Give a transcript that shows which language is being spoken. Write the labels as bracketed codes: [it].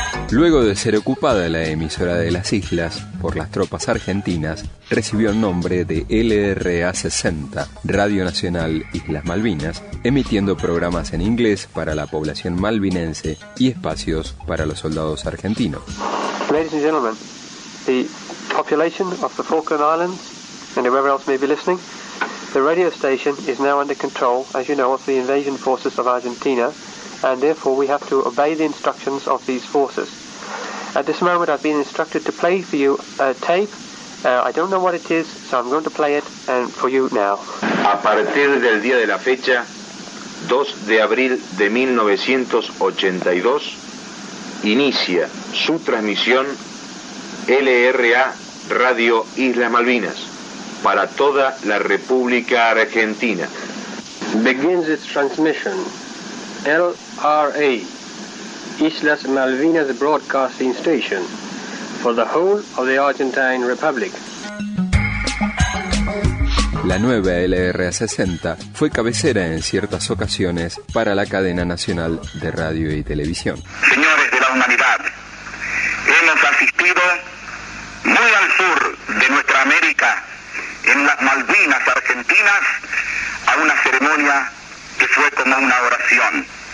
[es] Luego de ser ocupada la emisora de las islas por las tropas argentinas, recibió el nombre de LRA 60, Radio Nacional Islas Malvinas, emitiendo programas en inglés para la población malvinense y espacios para los soldados argentinos. [en] Ladies and gentlemen, the population of the Falkland Islands and whoever else may be listening, the radio station is now under control, as you know, of the invasion forces of Argentina. And therefore we have to obey the instructions of these forces. At this moment I've been instructed to play for you a tape. I don't know what it is, so I'm going to play it and for you now. [es] A partir del día de la fecha, 2 de abril de 1982, inicia su transmisión LRA Radio Islas Malvinas para toda la República Argentina. [en] Begins its transmission. LRA, Islas Malvinas Broadcasting Station, for the whole of the Argentine Republic. [es] La nueva LRA 60 fue cabecera en ciertas ocasiones para la cadena nacional de radio y televisión. Señores de la humanidad, hemos asistido muy al sur de nuestra América, en las Malvinas Argentinas, a una ceremonia que fue como una oración.